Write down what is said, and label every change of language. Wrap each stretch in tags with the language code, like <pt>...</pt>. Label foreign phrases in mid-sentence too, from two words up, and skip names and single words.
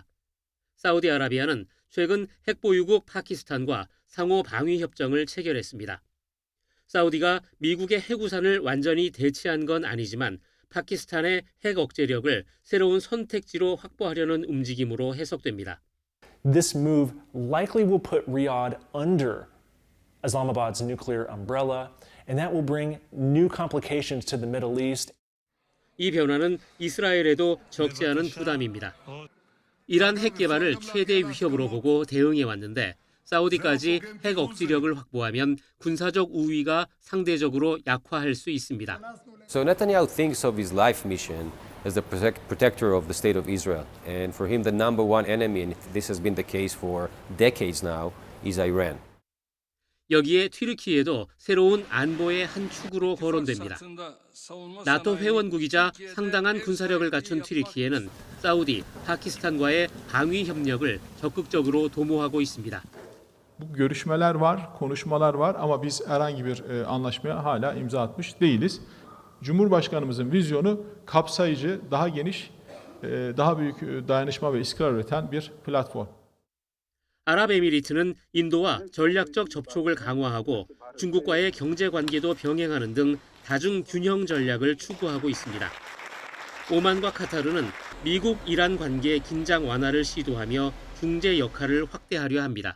<ko>사우디아라비아는 최근 핵보유국 파키스탄과 상호 방위 협정을 체결했습니다. 사우디가 미국의 핵우산을 완전히 대체한 건 아니지만 파키스탄의 핵 억제력을 새로운 선택지로 확보하려는 움직임으로 해석됩니다.</ko> <en>This move likely will put Riyadh under Islamabad's nuclear umbrella, and that will bring new complications to the Middle East.</en> <ko>이 변화는 이스라엘에도 적지 않은 부담입니다. 이란 핵 개발을 최대 위협으로 보고 대응해 왔는데 사우디까지 핵 억지력을 확보하면 군사적 우위가 상대적으로 약화할 수 있습니다.</ko> <en>So Netanyahu thinks of his life mission as the protector of the state of Israel, and for him the number one enemy, and this has been the case for decades now, is Iran.</en> <ko>여기에 튀르키예도 새로운 안보의 한 축으로 거론됩니다. 나토 회원국이자 상당한 군사력을 갖춘 튀르키예는 사우디, 파키스탄과의 방위 협력을 적극적으로 도모하고 있습니다.</ko> <tr>Bu görüşmeler var, konuşmalar var ama biz herhangi bir anlaşmaya hala imza atmış değiliz. Cumhurbaşkanımızın vizyonu kapsayıcı, daha geniş, daha büyük dayanışma ve istikrar üreten bir platform.</tr> <ko>아랍에미리트는 인도와 전략적 접촉을 강화하고 중국과의 경제 관계도 병행하는 등 다중 균형 전략을 추구하고 있습니다. 오만과 카타르는 미국 이란 관계 긴장 완화를 시도하며 중재 역할을 확대하려 합니다.</ko>